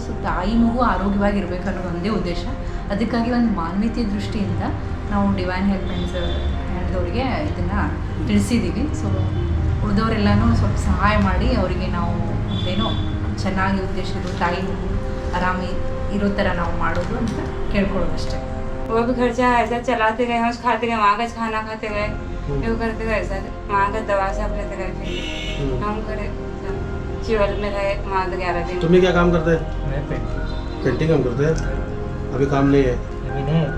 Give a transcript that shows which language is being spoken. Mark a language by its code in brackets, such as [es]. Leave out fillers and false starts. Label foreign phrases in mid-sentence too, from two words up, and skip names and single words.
[kn] ಸೊ ತಾಯಿ ಮಗು ಆರೋಗ್ಯವಾಗಿರ್ಬೇಕು ಅನ್ನೋದು ಒಂದೇ ಉದ್ದೇಶ. ಅದಕ್ಕಾಗಿ ಒಂದು ಮಾನವೀಯತೆ ದೃಷ್ಟಿಯಿಂದ ನಾವು ಡಿವೈನ್ ಹೆಲ್ಪ್ ಹ್ಯಾಂಡ್ದವರಿಗೆ ಇದನ್ನು ತಿಳಿಸಿದ್ದೀವಿ. ಸೊ ಉಳಿದವರೆಲ್ಲನೂ ಸ್ವಲ್ಪ ಸಹಾಯ ಮಾಡಿ ಅವರಿಗೆ ನಾವು ಏನೋ ಚೆನ್ನಾಗಿ ಉದ್ದೇಶಿದ್ರು ತಾಯಿ ಮಗು ಆರಾಮಿ ಇರೋ ಥರ ನಾವು ಮಾಡೋದು ಅಂತ ಕೇಳ್ಕೊಳ್ಳೋದು ಅಷ್ಟೇ. [hi] वो भी खर्चा ऐसा चलाते गए, हम खाते गए, वहाँ का खाना खाते गए, वो करते गए, ऐसा वहाँ का दवा सब लेते गए, फिर हम करे चिवल में रहे वहाँ 11 दिन। तुम्हें क्या काम करते हैं? मैं पेंटिंग काम करते हैं। अभी काम नहीं है? अभी नहीं है।